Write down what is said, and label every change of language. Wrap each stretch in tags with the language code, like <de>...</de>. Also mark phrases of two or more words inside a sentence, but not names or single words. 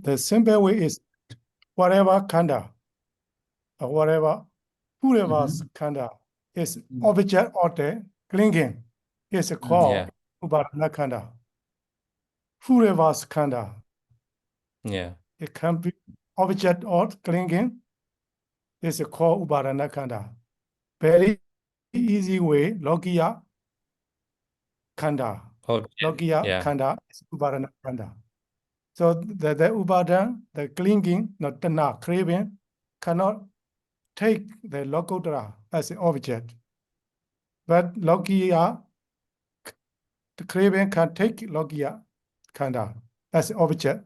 <en>the simple way is whatever kanda or whatever, whoever's kanda is object of the clinging is called Yeah.</en> <pi>upadana kanda.</pi> <en>Whoever's kanda, Yeah. it can be object of clinging is called</en> <pi>upadana kanda.</pi> <en>Very easy way,</en> <pi>logiya kanda.</pi> <en>Okay. Logiya Yeah. kanda is</en> <pi>upadana kanda.</pi> <en>So the upadan, the clinging, not tana, craving, cannot take the lokottara as an object. But logiya, the craving can take</en> <pi>logiya kanda</pi> <en>as an object.</en>